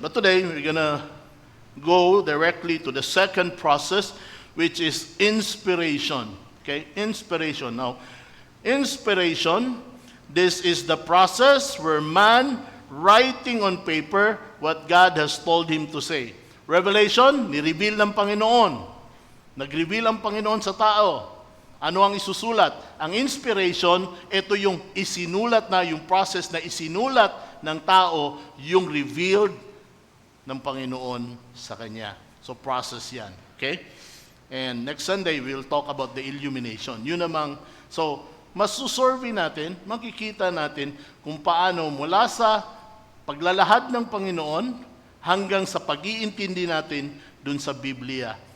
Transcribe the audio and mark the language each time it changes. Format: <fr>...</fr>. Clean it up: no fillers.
<en>But today, we're going to go directly to the second process, which is inspiration. Okay? Inspiration. Now, inspiration, this is the process where man writing on paper what God has told him to say.</en> <tl>Revelation, ni-reveal ng Panginoon. Nag-reveal ang Panginoon sa tao. Ano ang isusulat? Ang inspiration, ito yung isinulat na, yung process na isinulat ng tao, yung revealed ng Panginoon sa kanya.</tl> <en>So process yan. Okay? And next Sunday, we'll talk about the illumination.</en> <tl>Yun namang, so masusurvey natin, makikita natin kung paano mula sa paglalahad ng Panginoon hanggang sa pag-iintindi natin dun sa Biblia.</tl>